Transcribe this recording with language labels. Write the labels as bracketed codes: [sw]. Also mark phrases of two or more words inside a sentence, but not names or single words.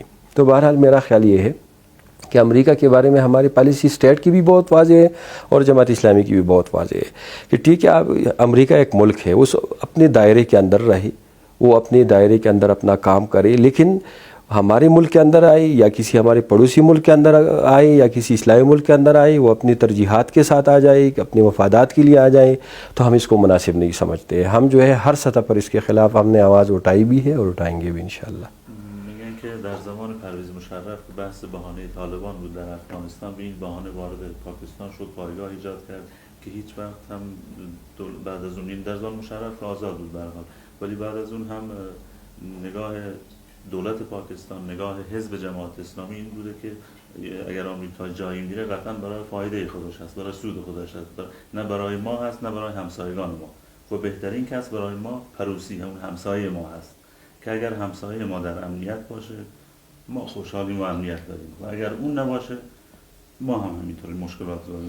[ur] تو بہرحال میرا خیال یہ ہے کہ امریکہ کے بارے میں ہماری پالیسی اسٹیٹ کی بھی بہت واضح ہے اور جماعت اسلامی کی بھی بہت واضح ہے کہ ٹھیک ہے، امریکہ ایک ملک ہے، اس اپنے دائرے کے اندر رہے، وہ اپنے دائرے کے اندر اپنا کام کرے، لیکن ہمارے ملک کے اندر آئے یا کسی ہمارے پڑوسی ملک کے اندر آئے یا کسی اسلامی ملک کے اندر آئے، وہ اپنی ترجیحات کے ساتھ آ جائے، اپنے مفادات کے لیے آ جائیں، تو ہم اس کو مناسب نہیں سمجھتے۔ ہم جو ہے ہر سطح پر اس کے خلاف ہم نے آواز اٹھائی بھی ہے اور اٹھائیں گے بھی انشاءاللہ۔ [fa] میگن که در زمان پرویز مشرف که بحث بهانه طالبان بود در افغانستان، به این بهانه وارد پاکستان شد، پایگاه ایجاد کرد که هیچ وقت هم بعد از اون، این در زمان مشرف آزاد بود به هر حال، ولی بعد از اون هم نگاه دولت پاکستان، نگاه حزب جماعت اسلامی این بوده که اگر آمریکا جایی میره قطعا برای فایده خودش هست، برای سود خودش هست، نه برای ما هست نه برای همسایگان ما، و بهترین کس برای ما پروسی همون همسایه ما هست که اگر همسایه ما در امنیت باشه ما خوشحالیم و امنیت داریم، و اگر اون نباشه ما هم همینطوری مشکلات داریم.